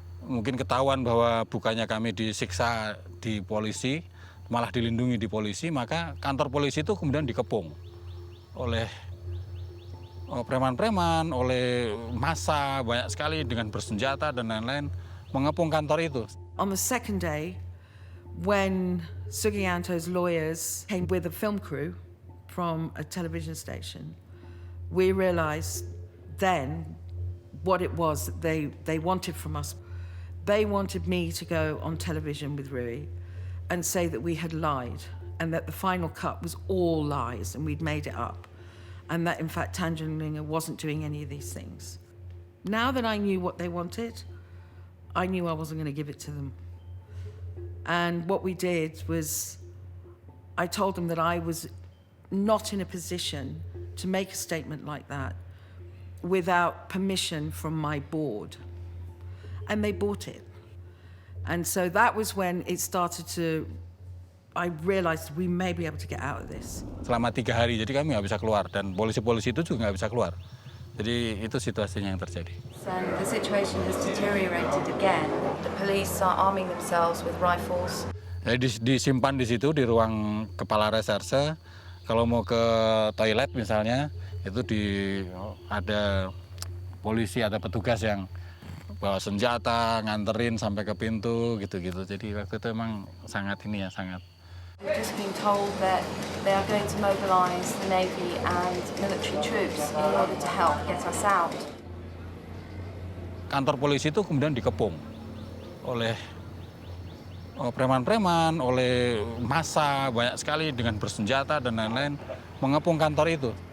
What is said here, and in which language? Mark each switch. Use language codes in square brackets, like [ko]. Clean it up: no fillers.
[id] Mungkin ketahuan bahwa bukannya kami disiksa di polisi, malah dilindungi di polisi, maka kantor polisi itu kemudian dikepung oleh preman-preman, oleh massa banyak sekali dengan bersenjata dan lain-lain mengepung kantor itu. [en] On the second day, when Sugianto's lawyers came with a film crew from a television station, we realized then what it was that they wanted from us. They wanted me to go on television with Rui and say that we had lied and that the final cut was all lies and we'd made it up, and that in fact Tanjung Linga wasn't doing any of these things. Now that I knew what they wanted, I knew I wasn't going to give it to them. And what we did was I told them that I was not in a position to make a statement like that without permission from my board. And they bought it. And so that was when it started to, I realized we may be able to get out of this. [id] Selama 3 hari, jadi kami nggak bisa keluar, dan polisi-polisi itu juga nggak bisa keluar. Jadi itu situasinya yang terjadi. [en] And the situation has deteriorated again. The police are arming themselves with rifles. [id] Jadi disimpan di situ di ruang kepala reserse. Kalau mau ke toilet misalnya, itu ada polisi, ada petugas yang bawa senjata, nganterin sampai ke pintu gitu-gitu. Jadi waktu itu emang sangat sangat. [en] We've just been told that they are going to mobilise the Navy and military troops in order to help get us out. [id] Kantor polisi itu kemudian dikepung oleh preman-preman, oleh massa banyak sekali dengan bersenjata dan lain-lain mengepung kantor itu.